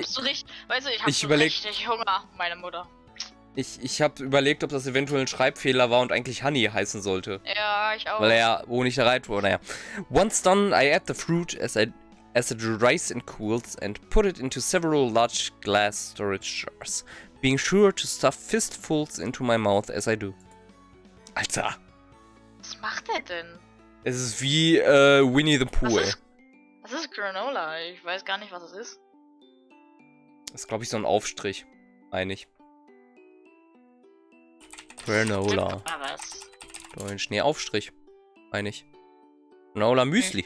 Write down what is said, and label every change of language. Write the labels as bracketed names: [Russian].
[German] Ich hab richtig Hunger, meine Mutter. Ich habe überlegt, ob das eventuell ein Schreibfehler war und eigentlich Honey heißen sollte. Ja, ich auch. Weil er ja wo nicht erreicht wurde. Naja. [English] Once done, I add the fruit as it dries and cools and put it into several large glass storage jars, being sure to stuff fistfuls into my mouth as I do. [German] Alter. Was macht er denn? Es ist wie Winnie the Pooh, ey. Das ist Granola. Ich weiß gar nicht, was es ist. Das ist, glaube ich, so ein Aufstrich. Einig. Granola. Was? Deutsch. Nee, Aufstrich. Einig. Granola Müsli.